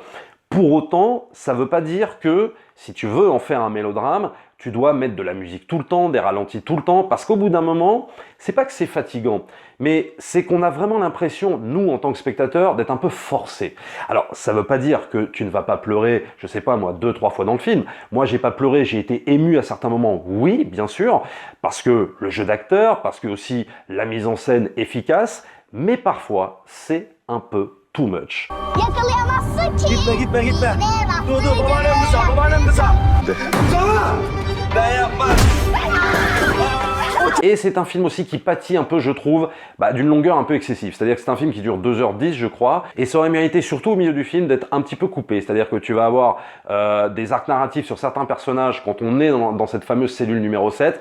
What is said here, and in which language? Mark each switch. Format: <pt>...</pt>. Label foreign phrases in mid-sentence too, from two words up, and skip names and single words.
<fr>Pour autant, ça ne veut pas dire que, si tu veux en faire un mélodrame, tu dois mettre de la musique tout le temps, des ralentis tout le temps, parce qu'au bout d'un moment, c'est pas que c'est fatigant, mais c'est qu'on a vraiment l'impression, nous, en tant que spectateurs, d'être un peu forcés. Alors, ça veut pas dire que tu ne vas pas pleurer, je sais pas moi, 2-3 fois dans le film. Moi, j'ai pas pleuré, j'ai été ému à certains moments, oui, bien sûr, parce que le jeu d'acteur, parce que aussi la mise en scène efficace, mais parfois, c'est un peu</fr> <en>too much.</en> <tr>Yakalayamazsın ki. Gitme. Gidemezsin Dur, ki. babaannem kısa. Mustafa! Ben yapmam.</tr> <fr>Et c'est un film aussi qui pâtit un peu, je trouve, d'une longueur un peu excessive. C'est-à-dire que c'est un film qui dure 2h10, je crois, et ça aurait mérité, surtout au milieu du film, d'être un petit peu coupé. C'est-à-dire que tu vas avoir des arcs narratifs sur certains personnages quand on est dans cette fameuse cellule numéro 7.</fr>